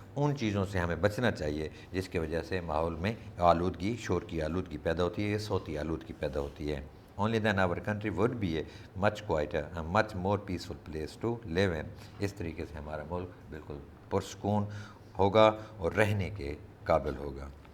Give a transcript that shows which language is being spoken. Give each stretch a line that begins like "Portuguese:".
Urdu: ان چیزوں سے ہمیں بچنا چاہیے جس کی وجہ سے ماحول میں شور کی آلودگی پیدا ہوتی ہے، صوتی آلودگی پیدا ہوتی ہے.
English: Only then our country would be a much quieter and much more peaceful place to live in.
Urdu: اس طریقے سے ہمارا ملک بالکل پرسکون ہوگا اور رہنے کے قابل ہوگا.